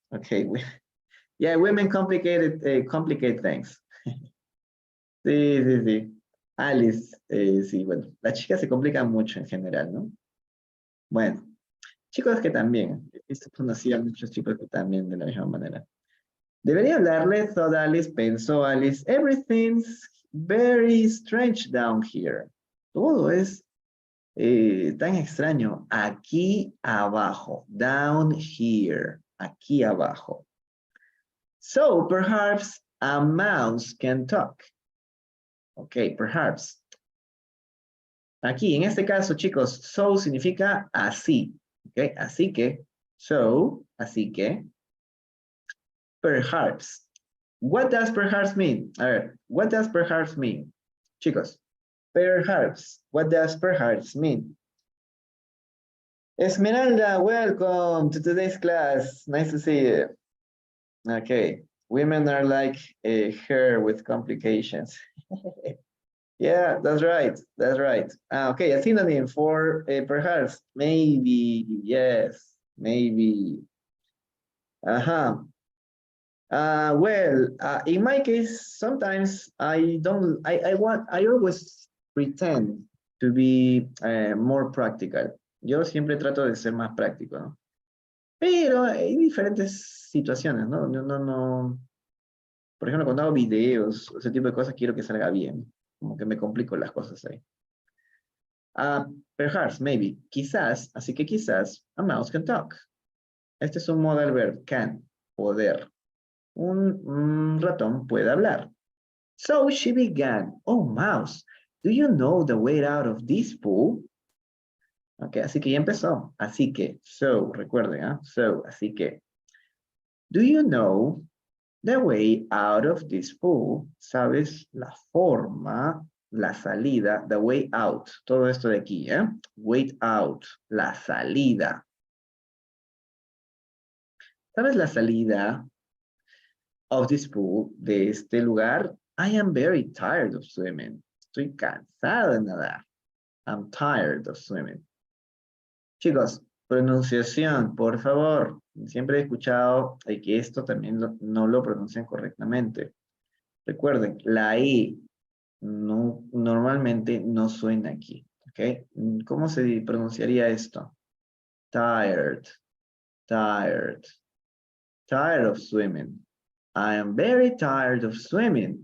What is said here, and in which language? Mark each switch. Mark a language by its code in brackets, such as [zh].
[en] Ok, yeah, women complicate things. [es] Sí, sí, sí. Alice, sí, bueno, las chicas se complican mucho en general, ¿no? Bueno, chicos que también, esto conocía a muchos chicos que también de la misma manera. Debería hablarle, [en] thought Alice, [es] pensó Alice, [en] everything's very strange down here. [es] Todo es tan extraño aquí abajo, down here, aquí abajo. [en] So, perhaps a mouse can talk. Ok, perhaps. [es] Aquí, en este caso, chicos, so significa así. Ok, así que, so, así que. Perhaps. [en] What does perhaps mean? A ver, what does perhaps mean? Chicos, perhaps. What does perhaps mean? Esmeralda, welcome to today's class. Nice to see you. Okay, women are like a hair with complications. Yeah, that's right. That's right. Okay, a synonym for perhaps, maybe, yes, maybe. Uh-huh. Well, in my case, sometimes I don't, I always pretend to be more practical. [es] Yo siempre trato de ser más práctico, ¿no? Pero hay diferentes situaciones, ¿no? No. Por ejemplo, cuando hago videos, ese tipo de cosas, quiero que salga bien. Como que me complico las cosas ahí. [en] Perhaps, maybe, [es] quizás, así que quizás, [en] a mouse can talk. [es] Este es un modal verb, can, poder. Un ratón puede hablar. [en] So she began. Oh, mouse, do you know the way out of this pool? [es] Ok, así que ya empezó. Así que, so, recuerden, ¿eh? So, así que. [en] Do you know the way out of this pool? [es] ¿Sabes la forma, la salida, the way out? Todo esto de aquí, ¿eh? Way out, la salida. ¿Sabes la salida [en] of this pool, [es] de este lugar? [en] I am very tired of swimming. [es] Estoy cansado de nadar. [en] I'm tired of swimming. [es] Chicos, pronunciación, por favor. Siempre he escuchado que esto también no lo pronuncian correctamente. Recuerden, la E no, normalmente no suena aquí. ¿Ok? ¿Cómo se pronunciaría esto? [en] Tired, tired, tired of swimming. I am very tired of swimming.